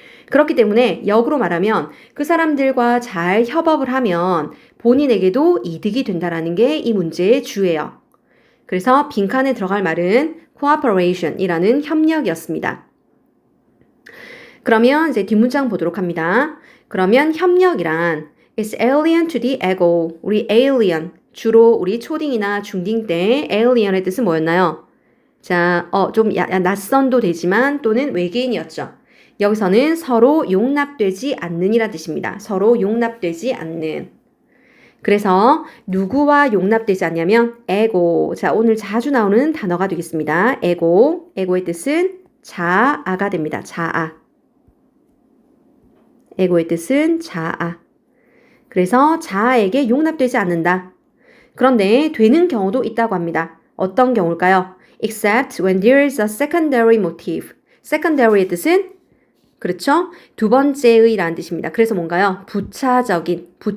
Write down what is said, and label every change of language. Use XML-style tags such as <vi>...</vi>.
<ko>그렇기 때문에 역으로 말하면 그 사람들과 잘 협업을 하면 본인에게도 이득이 된다라는 게 이 문제의 주예요. 그래서 빈칸에 들어갈 말은 cooperation이라는 협력이었습니다. 그러면 이제 뒷문장 보도록 합니다. 그러면 협력이란</ko> <en>is alien to the ego.</en> <ko>우리 alien 주로 우리 초딩이나 중딩 때 alien의 뜻은 뭐였나요? 자, 좀 낯선도 되지만 또는 외계인이었죠. 여기서는 서로 용납되지 않는이란 뜻입니다. 서로 용납되지 않는. 그래서 누구와 용납되지 않냐면 에고. 자, 오늘 자주 나오는 단어가 되겠습니다. 에고. 에고의 뜻은 자아가 됩니다. 자아. 에고의 뜻은 자아. 그래서 자아에게 용납되지 않는다. 그런데 되는 경우도 있다고 합니다. 어떤 경우일까요?</ko> <en>Except when there is a secondary motive.</en> <ko>secondary의 뜻은 그렇죠? 두 번째의 라는 뜻입니다. 그래서 뭔가요? 부차적인.</ko>